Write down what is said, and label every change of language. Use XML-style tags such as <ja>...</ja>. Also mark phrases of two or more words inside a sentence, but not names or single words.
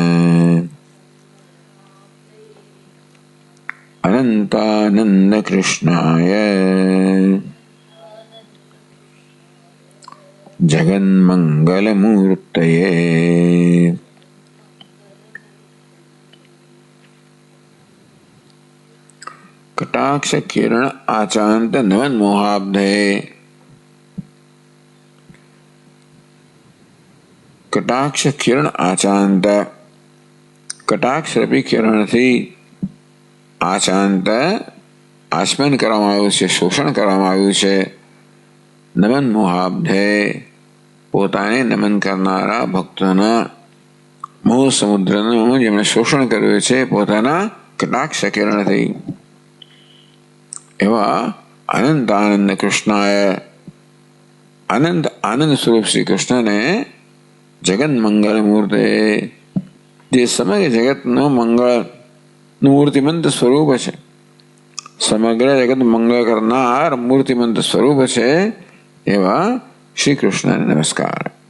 <sa>अनन्तानन्दकृष्णाय जगन्मङ्गलमूर्तये कटाक्ष किरण आचान्त नमन्मोहाब्धये। कटाक्ष किरण आचान्त</sa> <gu>કટાક્ષ રૂપી કિરણ થી આચાંત આસમન કરવામાં આવ્યું છે, શોષણ કરવામાં આવ્યું છે।</gu> <sa>नमन मोहाब्धे</sa> <gu>પોતાને નમન કરનારા ભક્તોના મોહ સમુદ્રનું જેમણે શોષણ કર્યું છે પોતાના કટાક્ષ કિરણથી એવા</gu> <sa>अनन्त आनन्द कृष्णाय</sa> <gu>અનંત આનંદ સ્વરૂપ શ્રી કૃષ્ણને</gu> <sa>जगन् मङ्गल मूर्ते</sa> <gu>જે સમગ્ર જગતનું મંગળ મૂર્તિમંત સ્વરૂપ છે, સમગ્ર જગત મંગળ કરનાર મૂર્તિમંત સ્વરૂપ છે એવા શ્રી કૃષ્ણને નમસ્કાર।</gu>